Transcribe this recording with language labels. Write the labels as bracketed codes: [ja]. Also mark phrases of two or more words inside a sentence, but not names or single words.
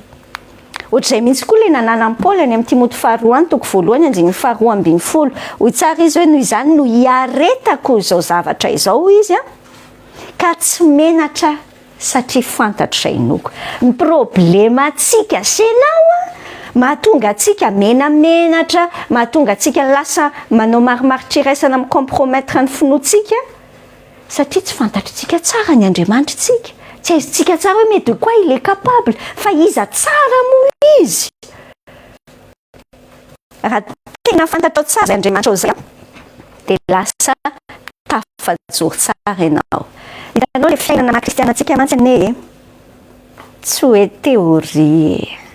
[mg] Ohatr'izay mihitsy koa ilay nananan'i Paoly any amin'ny Timoty 2:1 hoy tsara izy hoe noho izany no hiaretako izao zavatra izao izy ka tsy menatra satria fantatro izay inoko. Ny problema antsika senao mahatonga antsika menamenatra, mahatonga antsika lasa manao marimaritra iraisana amin'ny compromettre ny finoantsika satria tsy fantatritsika tsara ny Andriamanitrantsika. Tsy aizitsika tsara hoe mety koa [fr] il est capable [mg] fa iza tsara moa izy. Raha tena fantatro tsara Andriamanitra zay dia lasa tafajoro tsara ianao. Hitanao le fiainana kristianantsika mantsy ane tsy hoe teoria.